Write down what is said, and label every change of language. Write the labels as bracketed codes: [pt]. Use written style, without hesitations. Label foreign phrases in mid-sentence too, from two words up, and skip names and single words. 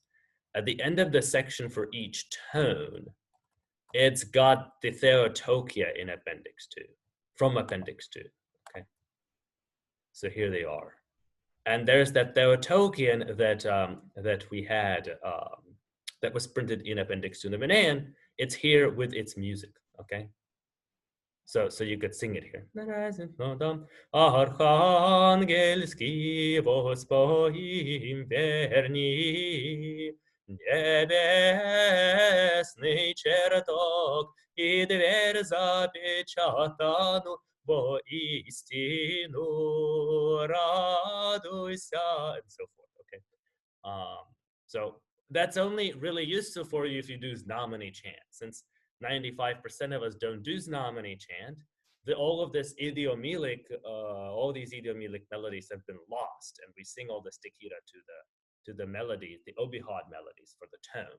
[en] At the end of the section for each tone, it's got the Theotokia in Appendix 2, from Appendix 2, okay? So here they are. And there's that Theotokion that we had, that was printed in Appendix 2 in the Menaion. It's here with its music, okay? So you could sing it here. [cu] Архангельски воспоим верни, небесны чертог, и дверь запечатану, во истину радуйся, [en] and so forth, okay? So that's only really useful for you if you do Znameni chant, since 95% of us don't do Znameni chant. All of this idiomelic, all these idiomelic melodies have been lost, and we sing all the stichira to the melodies, the obihad melodies for the tone.